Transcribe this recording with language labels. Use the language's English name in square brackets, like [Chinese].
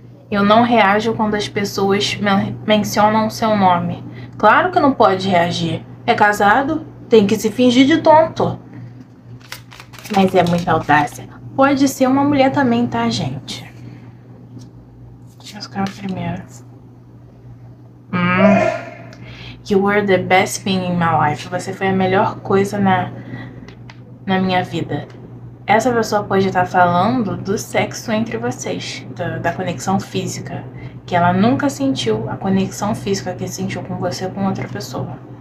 [Portuguese] Eu não reajo quando as pessoas mencionam o seu nome. Claro que não pode reagir. É casado, tem que se fingir de tonto. Mas é muita audácia. Pode ser uma mulher também, tá, gente? Deixa eu escrever primeiro. [English] You were the best thing in my life. [Portuguese] Você foi a melhor coisa na minha vida. Essa pessoa pode estar falando do sexo entre vocês, da conexão física, que ela nunca sentiu a conexão física que sentiu com você ou com outra pessoa.